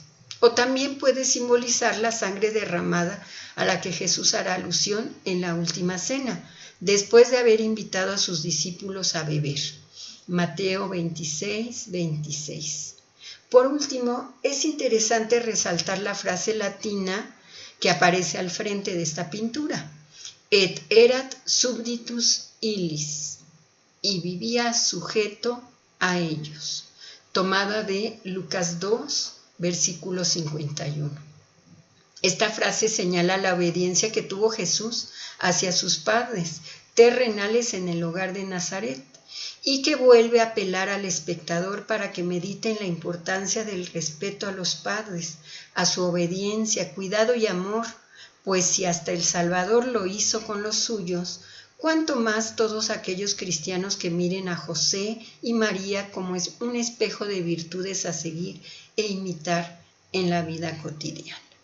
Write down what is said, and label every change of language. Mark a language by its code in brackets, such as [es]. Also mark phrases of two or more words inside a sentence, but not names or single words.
[es] O también puede simbolizar la sangre derramada a la que Jesús hará alusión en la última cena, después de haber invitado a sus discípulos a beber. Mateo 26:26. Por último, es interesante resaltar la frase latina que aparece al frente de esta pintura: [la] et erat subditus illis, [es] y vivía sujeto a ellos, tomada de Lucas 2, versículo 51. Esta frase señala la obediencia que tuvo Jesús hacia sus padres terrenales en el hogar de Nazaret, y que vuelve a apelar al espectador para que medite en la importancia del respeto a los padres, a su obediencia, cuidado y amor, pues si hasta el Salvador lo hizo con los suyos, cuánto más todos aquellos cristianos que miren a José y María como es un espejo de virtudes a seguir e imitar en la vida cotidiana.